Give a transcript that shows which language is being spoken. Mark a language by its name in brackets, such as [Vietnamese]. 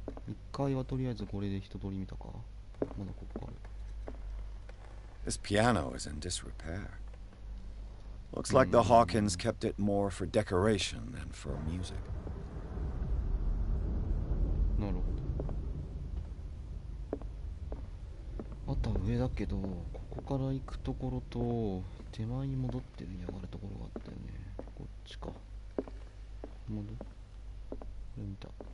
[Japanese] 1回はとりあえずこれで一通り見たか。まだここある。 [English] This piano is in disrepair. Looks like the Hawkins kept it more for decoration than for music. [Japanese] なるほど。あとは上だけど、ここから行くところと手前に戻って上がるところがあったよね。こっちか。これ見た。